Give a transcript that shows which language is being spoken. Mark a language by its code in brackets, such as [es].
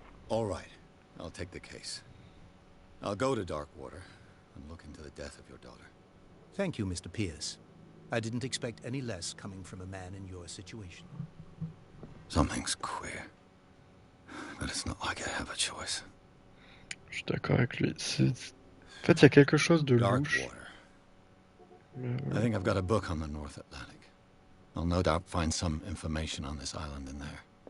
[en] All right, I'll take the case. I'll go to Darkwater and look into the death of your daughter. Thank you, Mr. Pierce. I didn't expect any less coming from a man in your situation. Something's queer. But it's not like I have a choice. [fr] Je suis d'accord avec lui. En fait, il y a quelque chose de [en] Dark [fr] louche. [en] water. [fr] Mais [en] I think I've got a book on the North Atlantic. I'll no doubt find some information on this island in there.